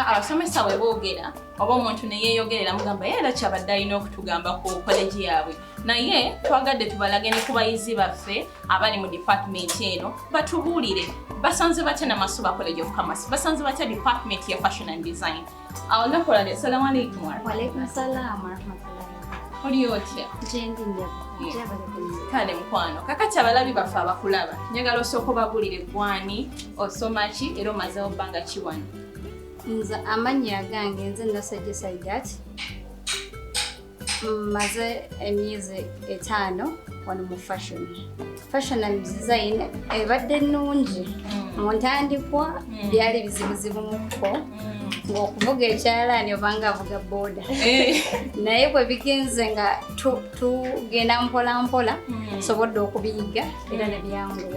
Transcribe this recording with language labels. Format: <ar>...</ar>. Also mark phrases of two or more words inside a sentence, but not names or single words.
<lg>abasomesa bwe boogera oba omuntu ne yeeyogerera mugamba era kyabadde alina okutugamba ku college yaabwe naye twagadde tubalage ne ku bayizi baffe abali mu department eno batubuulire basanze batya Namasuba College of Commerce, basanze batya department ya</lg> <en>fashion and design.</en> <lg>Olunaku olwaleero</lg> <ar>السلام عليكم. وعليكم السلام ورحمة الله.</ar> <lg>Oli otya? Jendi njaba. Kale mukwano kakati abalabi baffe abakulaba njagala osooka obabuulire gwani osoma ki era omazeewo bbanga ki wano. Nze amannya gange nze Nasajja Saidat maze emyezi 5 wano mu</lg> <en>fashion and design</en> <lg>ebadde nnungi mu ntandikwa byali bizibuzibu muko ng'okuvuga ekyalaani obanga avuga booda naye bwe bigenze nga tugenda mpola sobodde okubiyiga era ne byanguwa.</lg>